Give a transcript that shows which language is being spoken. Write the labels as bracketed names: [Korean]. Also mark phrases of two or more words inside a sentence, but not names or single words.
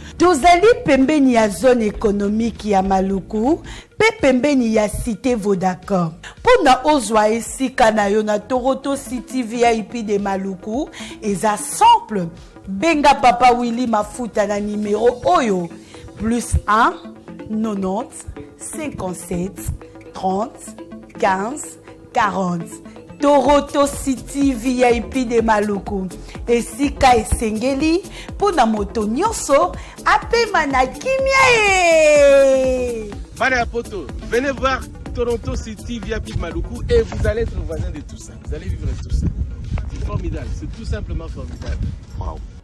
[Lingala] Tozali pembeni ya [French] zone économique [Lingala] ya Maluku, pe pembeni ya Cité Vodacom. Mpo na ozwa esika na yo na Toroto City V I P de Maluku, eza simple. Benga Papa Willy Mafuta na numéro oyo, [French] plus un, nonante, cinquante-sept, trente, quinze, quarante. Toroto City V I P de Maluku. [Lingala] Esika esengeli, mpo na moto nyonso, apema na kimia ye. Bana ya poto, [French] venez voir Toronto City V I P de Maluku et vous allez être voisin de tout ça. Vous allez vivre tout ça. C'est formidable, c'est tout simplement formidable. Wow.